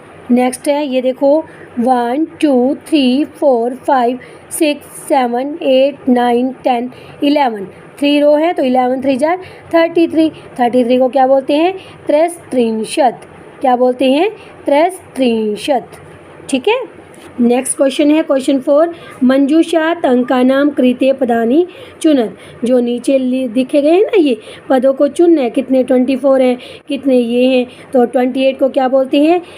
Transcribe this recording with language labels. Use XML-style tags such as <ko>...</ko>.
<hi>Next है ये देखो 1 2 3 4 5 6 7 8 9 10 11। 3 रो है, तो 11 3 जा 33। 33 को क्या बोलते हैं? त्रैस्त्रिंशत्। क्या बोलते हैं? त्रैस्त्रिंशत्। ठीक है, नेक्स्ट क्वेश्चन है क्वेश्चन 4।</hi> <sa>मंजूषात् अंकानां कृते पदानि चुनत्।</sa> <hi>जो नीचे दिखे गए हैं ना, ये पदों को चुनना है। कितने? 24 हैं। कितने? ये हैं, तो 28 को क्या बोलते हैं?</hi>